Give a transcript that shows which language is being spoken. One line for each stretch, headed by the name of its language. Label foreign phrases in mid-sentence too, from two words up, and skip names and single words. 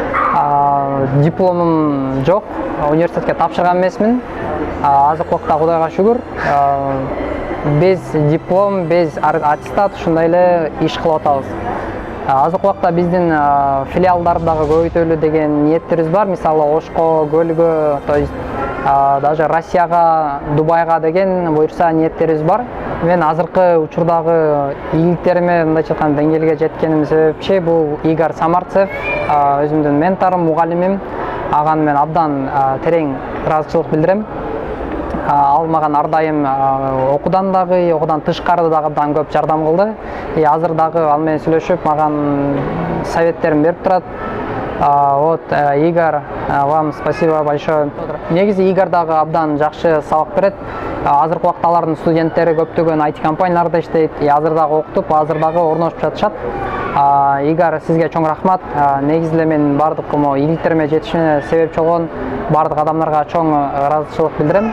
Kyrgyz: Дипломум жок, университетке тапшырган эмесмин. Азыркы убакта Кудайга шүгүр,
Russian: без диплом, без аттестат
Kyrgyz: ушундай эле иш кылып атабыз. Азыркы убакта биздин филиалдарды дагы көбөйтөлү деген ниеттерибиз бар. Мисалы Ошко көлүгү,
Russian: то есть даже
Kyrgyz: Россияга, Дубайга деген буюрса ниеттерибиз бар. Мен азыркы учурдагы ийгиликтериме мындай айтканда деңгээлге жеткеним себепчи бул Игорь Самарцев, өзүмдүн менторум, мугалимим. Аган мен абдан терең ыраазычылык билдирем. Ал маган ар дайым окуудан дагы, окуудан тышкары дагы абдан көп жардам кылды. Азыр дагы ал менен сүйлөшүп, маган советтерин берип турат.
Russian: Игорь, вам спасибо большое.
Kyrgyz: Негизи Игорь дагы абдан жакшы сабак берет. Азыркы убакта алардын студенттери көптөгөн IT компанияларда иштейт. Азыр дагы окутуп, азыр дагы орношуп жатышат. Игорь, сизге чоң рахмат. Негизи эле мен бардык ийгиликтериме жетишине себепчи болгон бардык адамдарга чоң ыраазычылык билдирем.